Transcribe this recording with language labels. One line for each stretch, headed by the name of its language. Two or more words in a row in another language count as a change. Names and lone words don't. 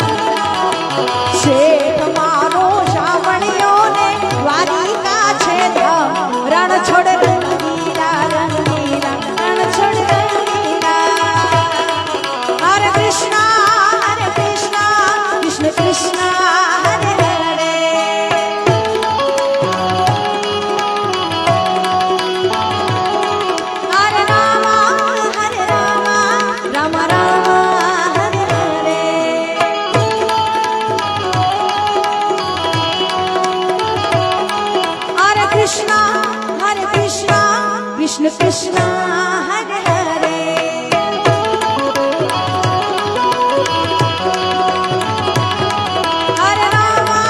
Gujarati: શેઠ મારો શામળિયોને વારિકા છે ધામ રણ છોડ રંગીલા રંગીલા રણ છોડ રંગીલા
Sanskrit: हरे कृष्ण कृष्ण कृष्ण हरे हरे हरे राम राम राम हरे हरे हरे कृष्ण कृष्ण कृष्ण हरे हरे हरे राम